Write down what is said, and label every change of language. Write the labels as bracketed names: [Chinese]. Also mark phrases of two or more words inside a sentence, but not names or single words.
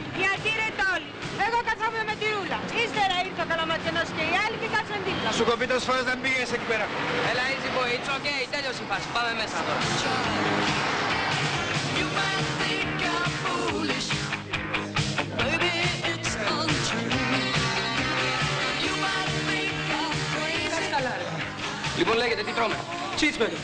[Greek] Γιατί ρε τόλοι, εγώ καθόμουν με τη ρούλα. Ύστερα ήρθε ο Καλαματιανός και οι άλλοι και κάτσαν δίπλα. Σου κοπεί τόσες φορές να μην πήγαινες εκεί πέρα. Έλα, [English] easy boy, it's okay, [Greek] τέλειωσε η φάση. Πάμε μέσα τώρα. Λοιπόν, λέγεται, τι τρώμε. Cheeseburger.